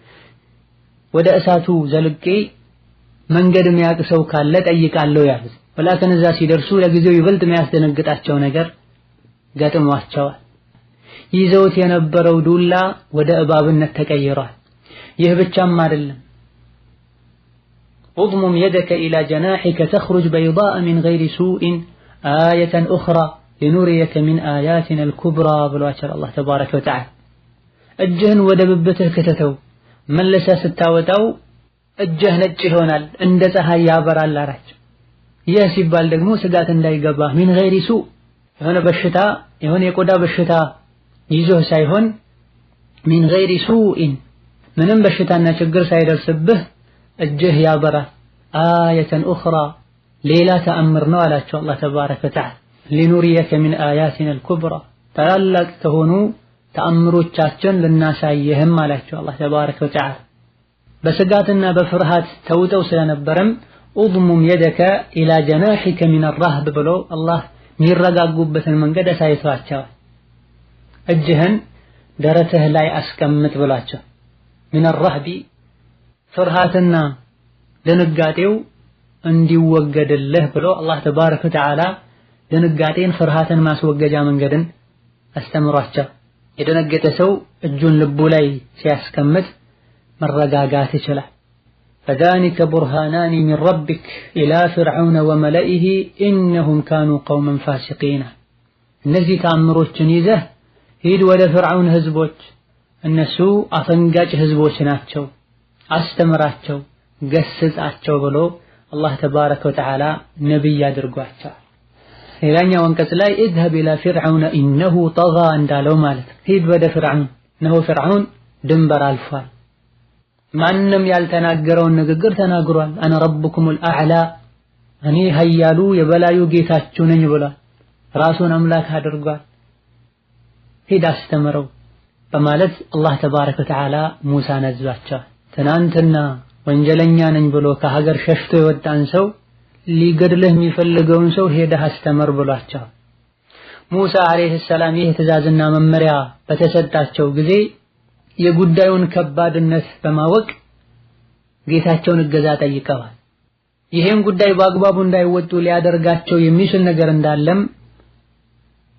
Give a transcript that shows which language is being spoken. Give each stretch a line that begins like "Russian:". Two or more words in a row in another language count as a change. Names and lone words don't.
Amharic: ወደ እሳቱ ዘልቄ መንገድ የሚያውቅ ሰው ካለ ጠይቃለሁ ያሉት። ወላከን እዛ ሲደርሱ ለጊዜው ይበልጥ የሚያስደነግጣቸው ነገር ገጥሟቸዋል። ይዘውት የነበረው ዱላ ወደ እባብነት ተቀይሯል። ይህ ብቻም አይደለም።
Arabic: اضمم يدك إلى جناحك تخرج بيضاء من غير سوء آية أخرى لنريك من آياتنا الكبرى بالواتر الله تبارك وتعالى
Amharic: እጅህን ወደ ብብትህ ከተተው መለሰ ስታወጣው እጅህ ነጭ ይሆናል እንደ ፀሐይ ያበራል አላቸው። ይህ ሲባል ደግሞ ስጋት እንዳይገባ
Arabic: من غير سوء
Amharic: የሆነ በሽታ የሆነ የቆዳ በሽታ ይዞህ ሳይሆን
Arabic: من غير سوء
Amharic: ምንም በሽታና ችግር ሳይደርስብህ እጅህ ያበራል።
Arabic: آية أخرى
Amharic: ሌላ ተአምር ነው አላቸው
Arabic: الله تبارك وتعالى። لنريك من آياتنا الكبرى
Amharic: ታላላቅ ከሆኑ ተአምሮቻችን ልናሳየህም አላቸው
Arabic: الله تبارك وتعالى።
Amharic: በስጋትና በፍርሃት ተውጠው ስለነበረም
Arabic: اضمم يدك الى جناحك من الرهب
Amharic: ብሎ አላህ የሚረጋጉበትን መንገድ አሳይቷቸዋል። እጅህን ደረትህ ላይ አስቀምጥ ብሏቸው
Arabic: من الرهب
Amharic: ፍርሃትና ድንጋጤው እንዲወገድልህ ብሎ
Arabic: الله تبارك وتعالى
Amharic: ድንጋጤን ፍርሃትን ማስወገጃ መንገድን አስተምሯቸው። የደነገጠ ሰው እጁን ልቡ ላይ ሲያስቀምጥ መረጋጋት ይችላል።
Arabic: فذلك برهانان من ربك إلى فرعون وملئه إنهم كانوا قوما فاسقين
Amharic: እነዚህ ተአምሮችን ይዘህ ሂድ ወደ ፍርዓውን ህዝቦች እነሱ አፈንጋጭ ህዝቦች ናቸው አስተምራቸው ገስጻቸው ብሎ
Arabic: الله تبارك وتعالى
Amharic: ነብይ አድርጓቸው። ሌላኛው አንቀጽ ላይ
Arabic: اذهب الى فرعون انه طغى
Amharic: እንዳለው ማለት ሂድ ወደ ፍርዓውን ነው ፍርዓውን ድንበር አልፏል። ማንንም ያልተናገረውን ንግግር ተናግሯል።
Arabic: انا ربكم الاعلى
Amharic: እኔ ኃያሉ የበላዩ ጌታችሁ ነኝ ብሏል። ራሱን አምላክ አድርጓል። ሂድ አስተምረው በማለት
Arabic: الله تبارك وتعالى
Amharic: ሙሳን አዟቸው። ትናንትና ወንጀለኛ ነኝ ብሎ ከሀገር ሸሽቶ የወጣን ሰው ሊገድልህ የሚፈልገውን ሰው ሄደህ አስተምር ብሏቸው። ሙሳ
Arabic: عليه السلام
Amharic: ይህ ትዕዛዝና መመሪያ በተሰጣቸው ጊዜ የጉዳዩን ከባድነት በማወቅ ጌታቸውን እገዛ ጠይቀዋል። ይሄን ጉዳይ በአግባቡ እንዳይወጡ ሊያደርጋቸው የሚችል ነገር እንዳለም